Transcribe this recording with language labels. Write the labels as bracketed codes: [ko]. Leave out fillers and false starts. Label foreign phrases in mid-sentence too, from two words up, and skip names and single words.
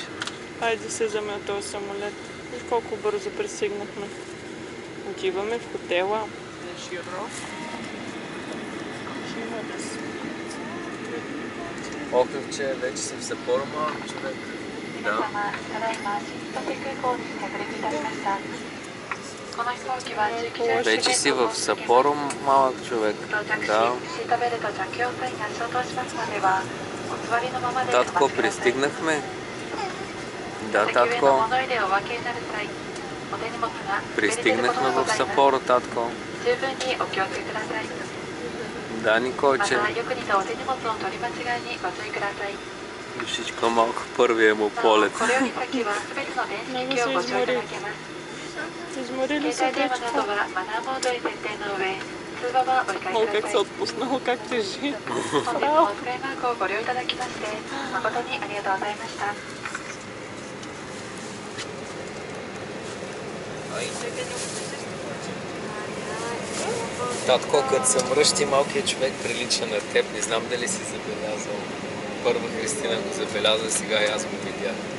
[bg] Хайде се вземе от този самолет. И колко бързо пристигнахме. Отиваме в хотела. Окръвче, вече си в Сапоро малък човек. Да. [ja] ただいま新千歳空港に着陸いたしました。この飛行機は地域線 [bg] Вече си в Сапоро малък човек. [ja] 到着し、 [bg] Да. [ja] シートベルト着用サインが消灯しますのでは、お座りのままでお待ちくだ [bg] Татко, [ja] さい。 [bg] пристигнахме. Да, [ja] 席上の [bg] татко. [ja] 物入れをお分けになる際、お手荷物が滑り出ること [bg] Пристигнахме [ja] がご [bg] в [ja] ざいます。 [bg] Сапоро, татко. [ja] 十分にお気をつけください。 [bg] Да, [ja] ま [bg] Николче. [ja] た、よく似たお手荷物の取り間違いにご注意ください。 [bg] Душичка малко първия му [ja] なお [bg] полет. [ja] これより先は全ての電子機器をご使用いただけます。 [bg] Изморили [ja] 携 [bg] се [ja] 帯電話など [bg] дечко. [ja] はマナーモードに設定の上、通話はお控 [bg] О, [ja] えく [bg] как [ja] だ [bg] се [ja] さい。 [bg] отпуснало, как тежи. [ja] 本日もお使いマークをご利用いただきまして、誠にありがとうございました。 [bg] Татко, като се мръщи, малкият човек прилича на теб. Не знам дали си забелязал. Първа Христина го забеляза, сега и аз го видях.